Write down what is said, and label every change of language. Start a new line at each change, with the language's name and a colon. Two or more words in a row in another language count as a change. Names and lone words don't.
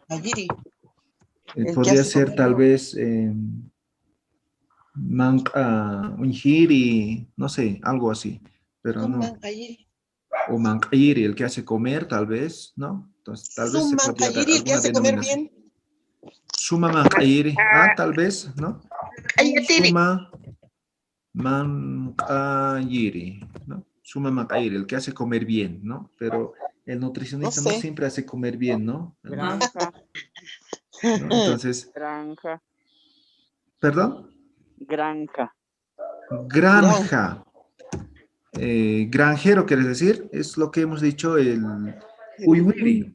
Spanish: podría ser tal vez unjiri, no sé, algo así, pero no. O manqayiri, el que hace comer, tal vez, ¿no? Entonces, tal vez se podría dar el que hace comer bien.
Aymara: Suma manqayiri,
Spanish: tal vez, ¿no?
Aymara: Suma manqayiri, ¿no? Suma manqayiri,
Spanish: el que hace comer bien, ¿no? Pero el nutricionista no siempre hace comer bien, ¿no? Granja. ¿No? Entonces... Granja. ¿Perdón? Granja. Granja. Granjero, ¿quieres decir? Es lo que hemos dicho, el uyuiri.